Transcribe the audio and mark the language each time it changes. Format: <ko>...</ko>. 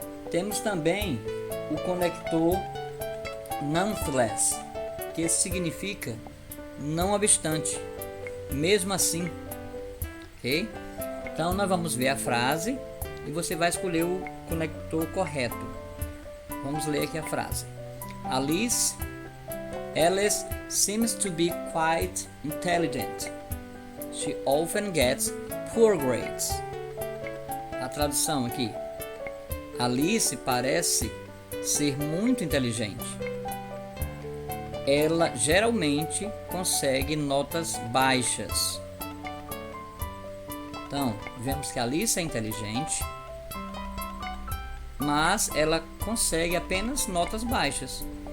<pt>Temos também o conector</pt> <en>nonetheless,</en> <pt>que significa não obstante, mesmo assim, ok? Então nós vamos ver a frase e você vai escolher o conector correto. Vamos ler aqui a frase.</pt> <en>Alice seems to be quite intelligent. She often gets poor grades.</en> <pt>A tradução aqui. Alice parece ser muito inteligente. Ela geralmente consegue notas baixas. Então, vemos que a Alice é inteligente, mas ela consegue apenas notas baixas.</pt>